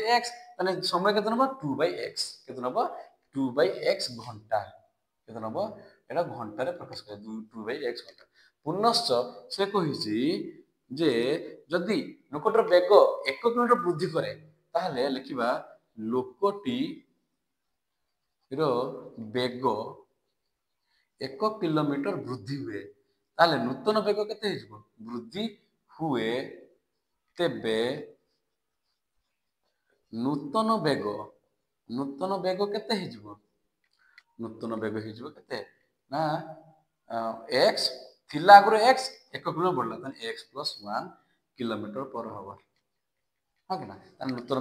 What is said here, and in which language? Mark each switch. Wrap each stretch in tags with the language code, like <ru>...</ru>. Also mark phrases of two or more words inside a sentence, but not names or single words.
<or>x ତାହେଲେ ସମୟ କେତେ ନେବ 2/x କେତେ ନେବ 2/x ଘଣ୍ଟା କେତେ ନେବ ଏଟା ଘଣ୍ଟାରେ ପ୍ରକାଶ କରେ 2/x ଘଣ୍ଟା ପୁନଶ୍ଚ ସେ କହିଛି ଯେ ଯଦି ଲୋକଟାର ବେଗ 1 କିଲୋମିଟର ବୃଦ୍ଧି କରେ ତାହେଲେ ଲେଖିବା ଲୋକଟି ର ବେଗ 1 କିଲୋମିଟର ବୃଦ୍ଧି ହୁଏ ତାହେଲେ ନୂତନ ବେଗ କେତେ ହେଇଯିବ ବୃଦ୍ଧି ହୁଏ ତେବେ ନୂତନ ବେଗ କେତେ ହେଇଯିବ ନୂତନ ବେଗ ହେଇଯିବ କେତେ ନା x ଥିଲା ଆଗରୁ x 1 କିଲୋମିଟର ବଢିଲା ତାହେଲେ x + 1 କିଲୋମିଟର</or> <en>per hour</en> <or>ହଁ କି ନା ତାହେଲେ ନୂତନ</or>